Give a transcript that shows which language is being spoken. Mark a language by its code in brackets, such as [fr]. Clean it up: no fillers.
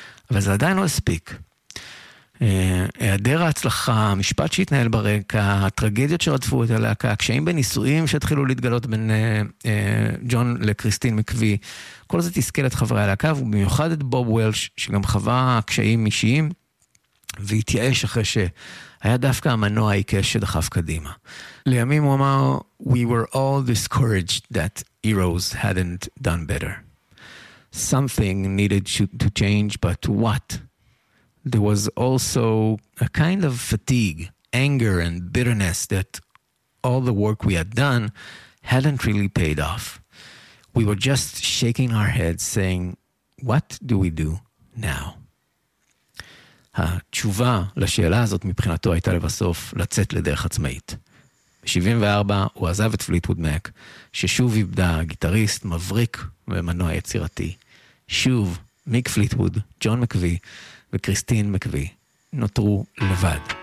[he] אבל זה עדיין לא הספיק. היעדר ההצלחה, המשפט שהתנהל ברקע, הטרגדיות שרדפו את הלהקה, הקשיים בניסויים שהתחילו להתגלות בין ג'ון לקריסטין מקווי, כל זה תסכל את חברי הלהקה, ובמיוחד את בוב וולש, שגם חווה קשיים אישיים, והתייאש אחרי שהיה דווקא המנוע העיקש שדחף קדימה. לימים הוא אמר, [en] "We were all discouraged that heroes hadn't done better. Something needed to change, but what? There was also a kind of fatigue, anger and bitterness that all the work we had done hadn't really paid off. We were just shaking our heads saying, what do we do now?" [he] התשובה לשאלה הזאת מבחינתו הייתה לבסוף לצאת לדרך עצמאית. ב-74 הוא עזב את פליטווד מק, ששוב איבדה גיטריסט מבריק ומנוע יצירתי. שוב, מיק פליטווד, ג'ון מקווי וקריסטין מקווי נותרו לבד.